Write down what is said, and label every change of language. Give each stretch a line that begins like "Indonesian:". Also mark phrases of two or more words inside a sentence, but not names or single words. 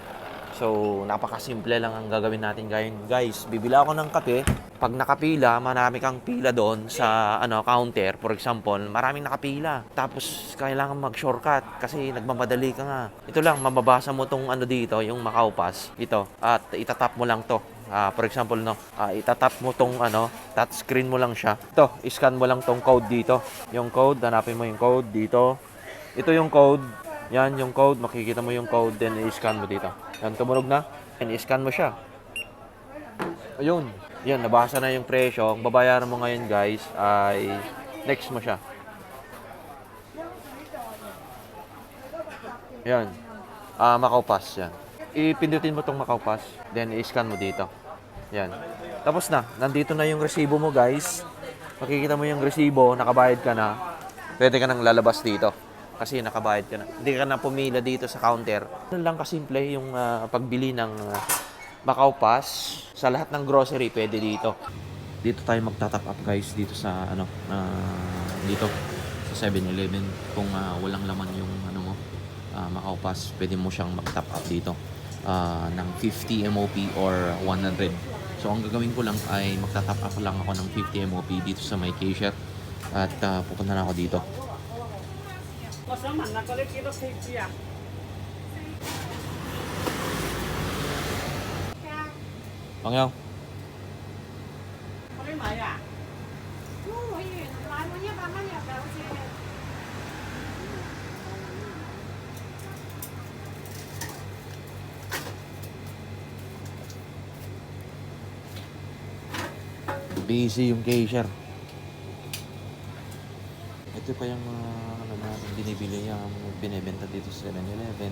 Filipino: So, napakasimple lang ang gagawin natin ngayon. Guys, bibili ako ng kape. Pag nakapila, marami kang pila doon sa counter.
English: For example,
Filipino: maraming nakapila. Tapos, kailangan mag-shortcut kasi nagmamadali ka nga. Ito lang, mababasa mo tong dito, yung Macau Pass. Ito. At itatap mo lang to. For example, itatap mo tong touch screen mo lang siya. Ito, iscan mo lang tong code dito. Yung code, hanapin mo yung code dito. Ito yung code. Yan, yung code. Makikita mo yung code, then i-scan mo dito. Yan, tumunog na. And i-scan mo siya. Ayun. Yan, nabasa na yung presyo. Ang babayaran mo ngayon, guys, ay next mo siya. Yan. Macau Pass, yan. Ipindutin mo tong Macau Pass, then i-scan mo dito. Yan. Tapos na. Nandito na yung resibo mo, guys. Makikita mo yung resibo, nakabayad ka na. Pwede ka nang lalabas dito. Kasi nakabayad ka na. Hindi ka na pumila dito sa counter. Ganun lang kasimple yung pagbili ng Macau Pass. Sa lahat ng grocery, pwede dito. Dito tayo magta-
English: top up,
Filipino: guys, dito sa dito sa 7-Eleven. Kung walang laman yung Macau Pass, pwede mo siyang mag-
English: top up
Filipino: dito ng 50 MOP or 100. So ang gagawin ko lang ay magta-
English: top up
Filipino: lang ako ng 50 MOP dito sa
English: my cashier
Filipino: at pupunta na ako dito.
Cantonese: 我想問下嗰啲幾多 kg 啊？ Pangyaw. 嗰啲米啊？都會員買滿100蚊入嘅好似。
Filipino: Busy yung cashier. Ito pa yung na binibili yung binibenta dito sa 7-Eleven.